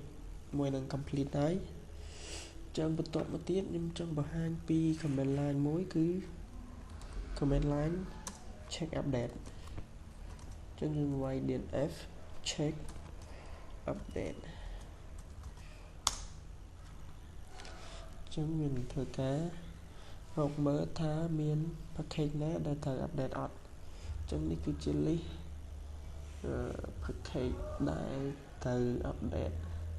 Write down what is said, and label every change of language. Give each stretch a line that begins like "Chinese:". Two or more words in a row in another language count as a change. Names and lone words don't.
Khmer: មួយនឹង complete ហើយចឹងបន្ទាប់មកទៀតខ្ញុំចង់បង្ហាញពី
English: command line
Khmer: មួយគឺ
English: command line check update
Khmer: ចឹងយើងវាយ
English: DNF check update
Khmer: ចឹងវានឹងធ្វើការរកមើលថាមាន package ណាដែលត្រូវ update អត់ចឹងនេះគឺជា
English: list package
Khmer: ដែលត្រូវ update